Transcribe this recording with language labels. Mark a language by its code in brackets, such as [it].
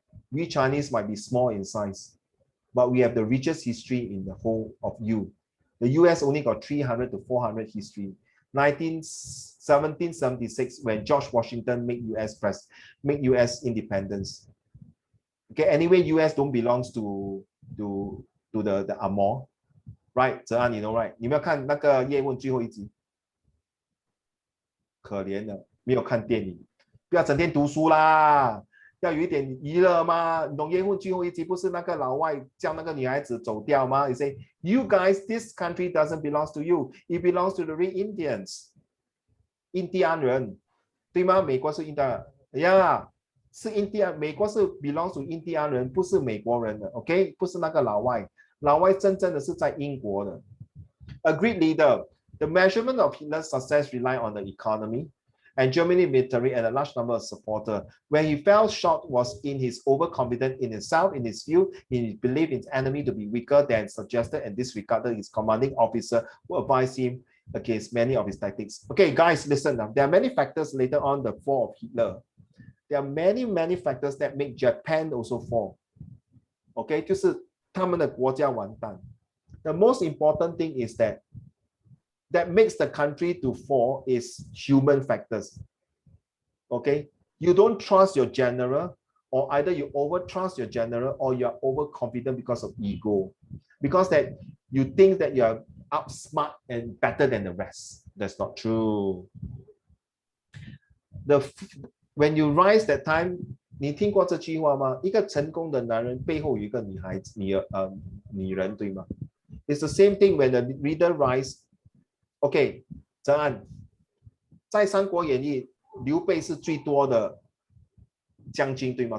[en] We Chinese might be small in size, but we have the richest history in the whole of you. The US only got 300 to 400 history. 1776, when George Washington made US independence. Okay, anyway, US don't belongs to the Amor, right? [zh] 泽安, [en] you know, right? [zh] 你没有看那个叶问最后一集？可怜的，没有看电影，不要整天读书啦，要有一点娱乐嘛。你懂叶问最后一集不是那个老外叫那个女孩子走掉吗？ [en] You say, you guys, this country doesn't belong to you. It belongs to the real Indians. [zh] 印第安人，对吗？美国是印第安人呀，是印第安，美国是 [en] belongs to [zh] 印第安人，不是美国人的 ，OK？不是那个老外，老外真正的是在英国的。 [en] A great leader. The measurement of Hitler's success relied on the economy and Germany military and a large number of supporters. Where he fell short was in his overconfidence in himself, in his view, he believed his enemy to be weaker than suggested and disregarded his commanding officer who advised him against many of his tactics. Okay, guys, listen now. There are many factors later on the fall of Hitler. There are many factors that make Japan also fall. [zh] Okay, 就是他们的国家完蛋. [en] The most important thing is that makes the country to fall is human factors. Okay, you don't trust your general, or either you overtrust your general or you're overconfident because of ego, because that you think that you're outsmart and better than the rest. That's not true. When you rise that time, [zh] 你听过这句话吗？一个成功的男人背后有一个女孩子，女人，对吗？ [en] It's the same thing when the reader rise. [zh] OK, 泽安，在《三国演义》，刘备是最多的将军，对吗？